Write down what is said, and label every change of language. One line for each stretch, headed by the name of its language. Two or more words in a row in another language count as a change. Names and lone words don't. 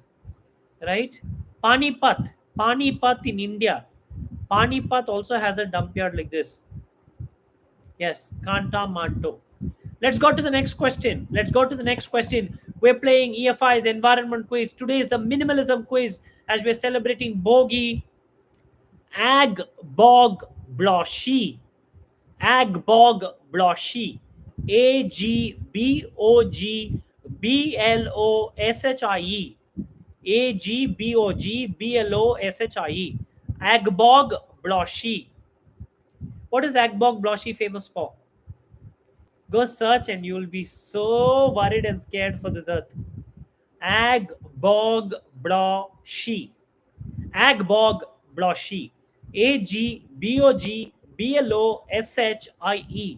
English: Right? Panipat. Panipat in India. Panipat also has a dump yard like this. Yes, Kanta Manto. Let's go to the next question. We're playing E.F.I's environment quiz. Today is the minimalism quiz as we're celebrating Bogi Ag Bog Bloshi. Ag Bog Bloshi. Agbogblosshie. Agbogblosshie. Agbog Bloshi. What is Agbog Bloshi famous for? Go search and you'll be so worried and scared for this earth. Agbog Bloshi. Agbog Bloshi. Agbogblosshie.